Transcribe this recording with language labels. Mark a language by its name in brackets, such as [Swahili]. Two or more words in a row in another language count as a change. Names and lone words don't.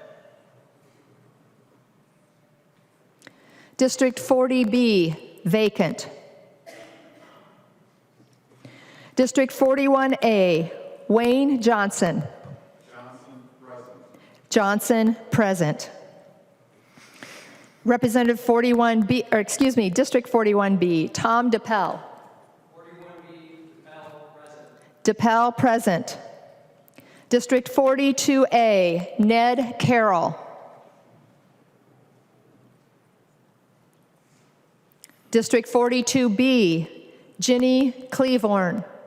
[English] District 40B, vacant. District 41A, Wayne Johnson. Johnson, present. Representative 41B, or excuse me, District 41B, Tom DePel. 41B, DePel, present. DePel, present. District 42A, Ned Carroll. District 42B, Ginny Cleavorn.